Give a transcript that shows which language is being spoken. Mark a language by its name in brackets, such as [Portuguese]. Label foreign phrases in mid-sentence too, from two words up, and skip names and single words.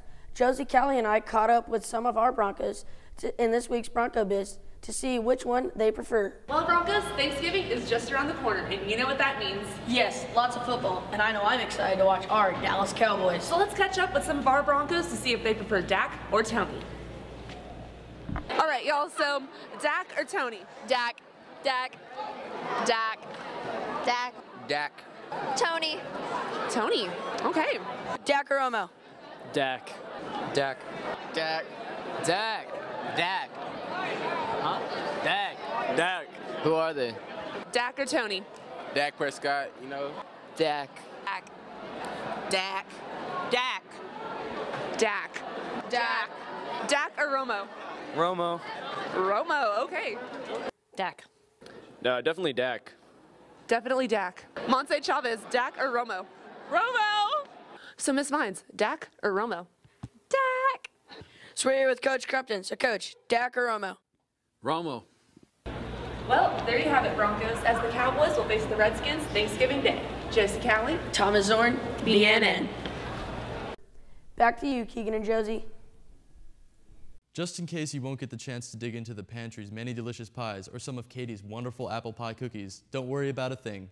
[English] Josie, Cowley, and I caught up with some of our Broncos in this week's Bronco Biz to see which one they prefer. Well, Broncos, Thanksgiving is just around the corner, and you know what that means. Yes, lots of football, and I know I'm excited to watch our Dallas Cowboys. So let's catch up with some of our Broncos to see if they prefer Dak or Tony. All right, y'all, so Dak or Tony? Dak. Dak. Dak. Dak. Dak. Tony. Tony, okay. Dak or Romo? Dak. Dak. Dak. Dak. Dak. Huh? Dak. Dak. Who are they? Dak or Tony? Dak Prescott, you know. Dak. Dak. Dak. Dak. Dak. Dak. Dak or Romo? Romo. Romo, okay. Dak. Definitely Dak. Definitely Dak. Monse Chavez, Dak or Romo? Romo! So, Miss Vines, Dak or Romo? Dak. So we're here with Coach Crumpton. So, Coach, Dak or Romo? Romo. Well, there you have it, Broncos, as the Cowboys will face the Redskins Thanksgiving Day. Josie Cowley, Thomas Zorn, BNN. Back to you, Keegan and Josie. Just in case you won't get the chance to dig into the pantry's many delicious pies or some of Katie's wonderful apple pie cookies, don't worry about a thing.